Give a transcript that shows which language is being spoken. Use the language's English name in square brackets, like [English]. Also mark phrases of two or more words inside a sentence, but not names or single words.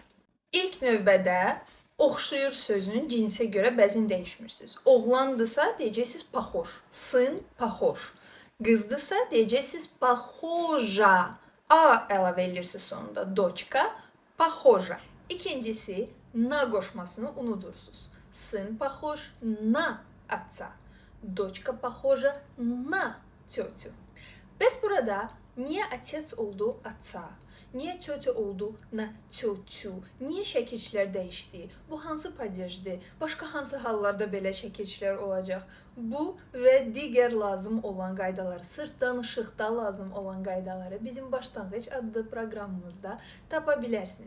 [Azerbaijani] İlk növbədə oxşuyur sözünün cinsə görə bəzin dəyişmirsiniz. Oğlandısa deyəcəksiniz paxoş. [Russian] Сын похож. [Azerbaijani] Qızdısa deyəcəksiniz paxoja. A əlavə edirsiniz sonunda. [Russian] Дочка похожа. [Azerbaijani] İkincisi na qoşmasını unudursunuz. [Russian] Сын похож на отца. Дочка похожа на тетю. [Azerbaijani] Bəs burada niyə отец oldu отца? Niyə tетя oldu [Russian] на тетю? [Azerbaijani] Niyə şəkilçilər dəyişdi? Bu hansı padejdir? Başqa hansı hallarda belə şəkilçilər olacaq? Bu və digər lazım olan qaydaları, sırf danışıqda lazım olan qaydaları bizim Başlanğıc adlı proqramımızda tapa bilərsiniz.